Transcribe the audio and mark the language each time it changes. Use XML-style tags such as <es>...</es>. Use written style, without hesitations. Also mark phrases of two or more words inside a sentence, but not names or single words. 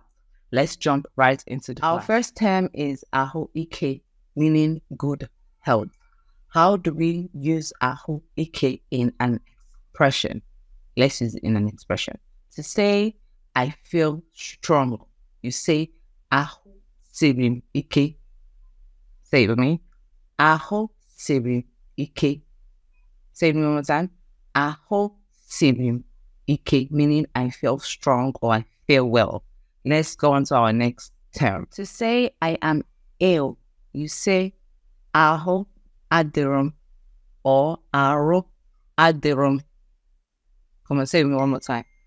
<en>Let's jump right into the Our first term is</en> <ig>Aho Ike,</ig> <en>meaning good health. How do we use</en> <ig>Aho Ike</ig> <en>in an expression? Let's use it in an expression. To say, I feel strong, you say,</en> <ig>Aho Sirim Ike.</ig> <en>Say it with me.</en> <ig>Aho Sirim Ike.</ig> <en>Say it one more time.</en> <ig>Aho Sirim Ike,</ig> <en>meaning I feel strong or I feel well. Let's go on to our next term. To say I am ill, you say</en> <ig>Aho Adirum</ig> <en>or</en> <ig>Aro Adirum.</ig> <en>Come on, say it with me one more time.</en>